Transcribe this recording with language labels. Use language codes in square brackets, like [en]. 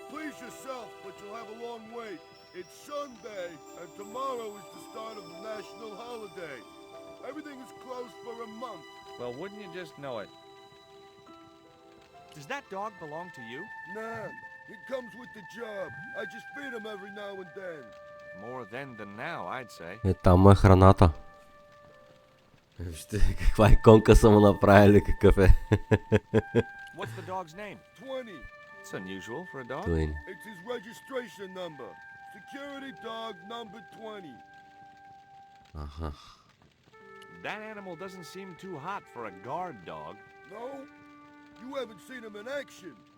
[en] Please yourself, but you'll have a long wait. It's Sunday, and tomorrow is the start of the national holiday. Everything is closed for a month. Well, wouldn't you just know it? Does that dog belong to you? Nah, he comes with the job. I just feed him every now and then. More then than now, I'd say. [bg] Там е храната. Вижте каква иконка са му направили, какъв е. [en] What's the dog's name? 20. It's unusual for a dog. It's his registration number. Security dog number 20. That animal doesn't seem too hot for a guard dog. No? You haven't seen him in action.